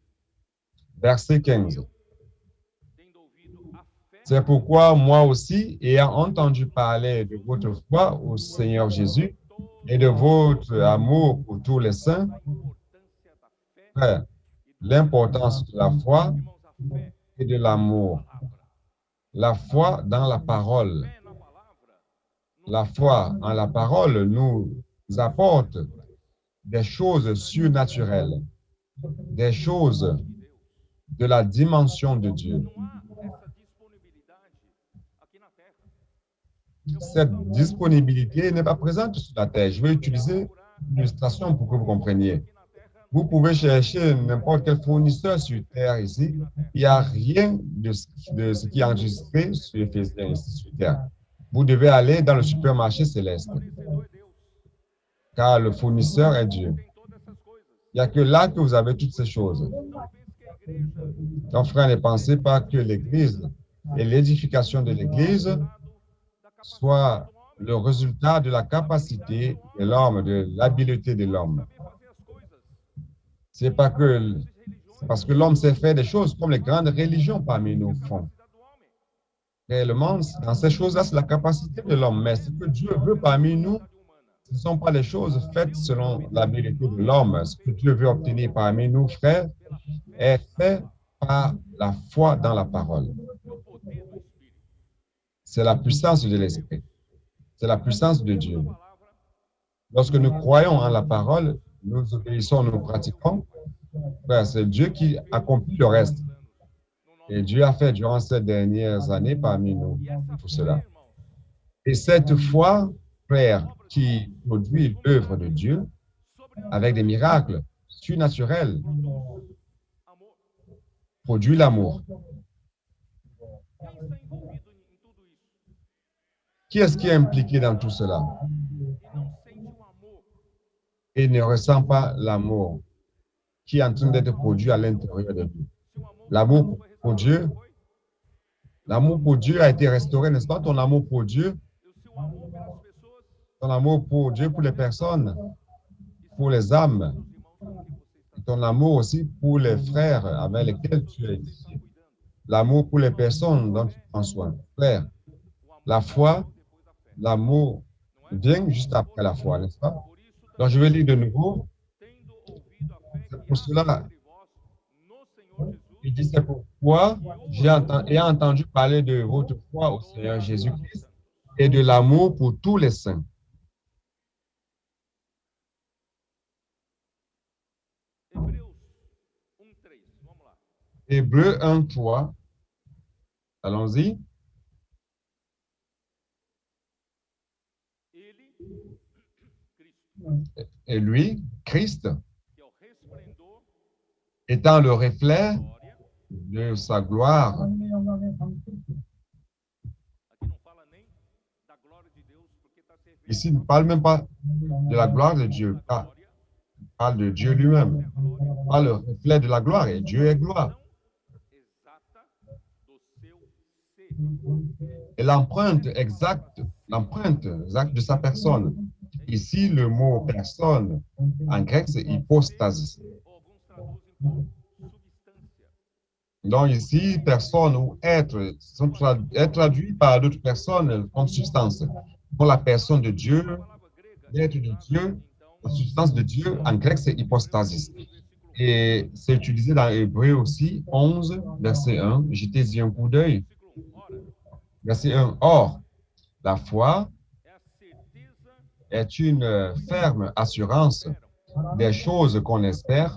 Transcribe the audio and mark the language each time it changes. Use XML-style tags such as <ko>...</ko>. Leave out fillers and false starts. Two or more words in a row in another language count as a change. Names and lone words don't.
<fr>Verset 15.</fr> <pt>Tendo ouvido a fé</pt> <fr>C'est pourquoi moi aussi, ayant entendu parler de votre foi au Seigneur Jésus et de votre amour pour tous les saints,</fr> <pt>da importância da fé</pt> <fr>frères,</fr> <pt>e do</pt> <fr>l'importance de la foi</fr> <pt>Irmãos, a fé</pt> <fr>et de</fr> <pt>na</pt> <fr>l'amour.</fr> <pt>palavra.</pt> <fr>La foi dans la parole.</fr> <pt>Fé na palavra nos</pt> <fr>La foi en la parole nous apporte des choses surnaturelles, des choses</fr> <pt>de Deus.</pt> <fr>de la dimension de Dieu.</fr> <pt>Não há essa disponibilidade aqui na terra.</pt> <fr>Cette disponibilité n'est pas présente sur la terre. Je vais utiliser une illustration pour que vous compreniez.</fr> <pt>Aqui na terra,</pt> <fr>Vous pouvez chercher n'importe quel fournisseur sur terre ici. Il n'y a rien de ce qui est enregistré sur Éphésiens ici sur terre. Vous devez aller dans le supermarché céleste,</fr> <pt>o fornecedor é Deus.</pt> <fr>car le fournisseur est Dieu.</fr> <pt>Tem todas essas coisas.</pt> <fr>Il n'y a que là que vous avez toutes ces choses.</fr> <pt>Não pense que a igreja</pt> <fr>Donc, frère, ne pensez pas que l'Église et l'édification de l'Église</fr> <pt>da</pt> <fr>soit le résultat de la capacité de l'homme, de l'habileté de l'homme.</fr> <pt>saber fazer as coisas.</pt> <fr>C'est pas que,</fr> <pt>Essas religiões</pt> <fr>c'est parce que l'homme sait faire des choses comme les grandes religions parmi nous font.</fr> <pt>capacidade do homem.</pt> <fr>Réellement, dans ces choses-là, c'est la capacité de l'homme. Mais ce que Dieu veut parmi nous, ce ne sont pas les choses faites selon l'habileté de l'homme. Ce que Dieu veut obtenir parmi nous, frères, est fait par la foi dans la parole.</fr> <pt>É o poder do Espírito.</pt> <fr>C'est la puissance de l'Esprit. C'est la puissance de Dieu.</fr> <pt>A palavra</pt> <fr>Lorsque nous croyons en la parole, nous obéissons, nous pratiquons, frère, c'est Dieu qui accomplit le reste.</fr> <pt>no nosso</pt> <fr>Et Dieu a fait durant ces dernières années parmi nous</fr> <pt>E essa</pt> <fr>tout</fr> <pt>fé,</pt> <fr>cela.</fr> <pt>irmãos,</pt> <fr>Et cette foi, frère, qui produit l'œuvre de Dieu</fr> <pt>sobre</pt> <fr>avec des miracles surnaturels,</fr> <pt>amor.</pt> <fr>produit l'amour.</fr> <pt>Quem está envolvido em tudo isso</pt> <fr>Qui est-ce qui est impliqué dans tout cela</fr> <pt>e não sente um amor</pt> <fr>et ne ressent pas l'amour qui est en train d'être produit à l'intérieur de lui?</fr> <pt>se o amor</pt> <fr>L'amour</fr> <pt>foi</pt> <fr>pour</fr> <pt>restaurado,</pt> <fr>Dieu,</fr> <pt>foi?</pt> <fr>l'amour pour Dieu a été restauré, n'est-ce pas? Ton amour pour Dieu,</fr> <pt>E o seu amor pelas pessoas</pt> <fr>ton amour pour Dieu, pour les personnes, pour les âmes,</fr> <pt>os irmãos com quem você está</pt> <fr>ton amour aussi pour les frères avec lesquels tu es ici.</fr> <pt>cuidando.</pt> <fr>L'amour pour les personnes dont tu prends soin. Frère,</fr> <pt>O amor</pt> <fr>la foi,</fr> <pt>depois da fé,</pt> <fr>l'amour</fr> <pt>não é?</pt> <fr>vient juste après la foi, n'est-ce pas?</fr> <pt>Por isso,</pt> <fr>Donc je vais lire de nouveau.</fr> <pt>tendo ouvido a fé</pt> <fr>C'est que pour</fr> <pt>há</pt> <fr>cela,</fr> <pt>entre vós no Senhor Jesus,</pt> <fr>il dit, c'est pourquoi j'ai entendu parler de votre foi au Seigneur Jésus-Christ et de l'amour pour tous les saints.</fr> <pt>Hebreus 1:3. Vamos lá.</pt> <fr>Hébreux 1, 3. Allons-y.</fr> <pt>Ele, Cristo,</pt> <fr>Et lui, Christ,</fr> <pt>que é o resplendor</pt> <fr>étant le reflet</fr> <pt>da glória.</pt> <fr>de sa gloire.</fr> <pt>Aqui não fala nem da glória de Deus, porque está se referindo</pt> <fr>Ici, il ne parle même pas de la gloire de Dieu,</fr> <pt>à glória,</pt> <fr>il parle de Dieu lui-même.</fr> <pt>é a glória</pt> <fr>Il parle le reflet de la gloire et Dieu est gloire.</fr> <pt>exata do seu ser.</pt> <fr>Et l'empreinte exacte de sa personne. Ici, le mot personne en grec, c'est hypostasis.</fr> <pt>Ou alguns traduzem por substância.</pt> <fr>Donc ici, personne ou être est traduit par d'autres personnes comme substance. Pour la personne de Dieu,</fr> <pt>A palavra grega</pt> <fr>l'être de Dieu, la substance de Dieu, en grec, c'est hypostasis.</fr> <pt>versículo</pt> <fr>Et c'est utilisé dans Hébreu aussi, 11, verset 1. Jetez-y un coup d'œil.</fr> <pt>Ora,</pt> <fr>Verset 1. Or, la foi</fr> <pt>é a certeza</pt> <fr>est une ferme assurance des choses qu'on espère,</fr>